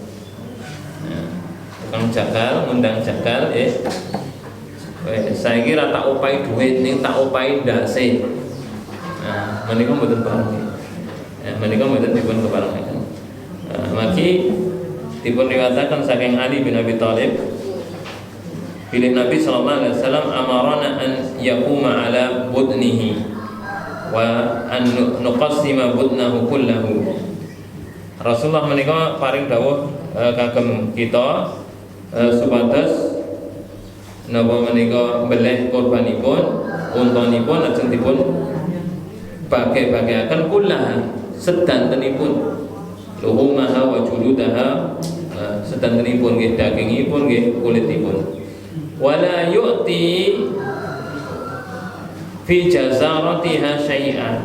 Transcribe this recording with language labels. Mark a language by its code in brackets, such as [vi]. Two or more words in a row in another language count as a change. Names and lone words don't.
[jv] Tukang jagal ngundang jagal saiki ra tak upahi dhuwit ning tak upahi ndase. Nah, menika mboten pareng. Menika mboten dipun keparengaken. Maki dipun riwayataken saking Ali bin Abi Thalib Pilih Nabi [ar] صلى الله عليه وسلم أمرنا أن يقوم على بدنه وأن نقسم بدنه كله. [jv] Rasulullah menika paring dawuh kagem kita supados napa menika mbeleh kurbanipun untanipun lajeng dipun bagi-bagiaken kullaha sedantenipun [ar] لحومها وجلودها [jv] sedantenipun nggih dagingipun nggih kulitipun [ar] ولا يعطي في جزارتها شيئا.